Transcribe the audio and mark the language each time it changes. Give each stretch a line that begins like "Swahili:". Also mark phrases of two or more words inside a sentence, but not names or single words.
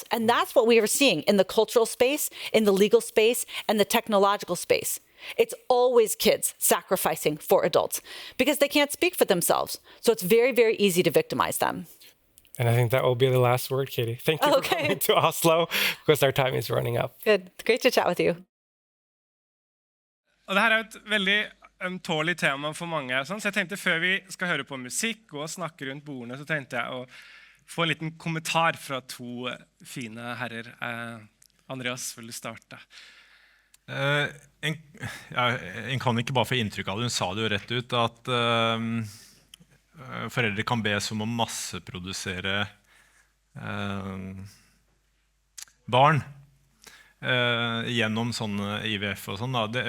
English: And that's what we are seeing in the cultural space, in the legal space, and the technological space. It's always kids sacrificing for adults because they can't speak for themselves. So it's very, very easy to victimize them. And I think that will be the last word, Katy. Thank you for coming to Oslo, because our time is running up. Good. Great to chat with you.
Norwegian: Og det her et veldig ømtålig tema for mange. Så jeg tenkte før vi skal høre på musikk og snakke rundt bordene, så tenkte jeg å få en liten kommentar fra 2 fine herrer. Andreas, vil du starte? En kan ikke bare få inntrykk av det, hun sa det jo rett ut, at foreldre kan be som å masseprodusere barn gjennom sånne IVF og sånn.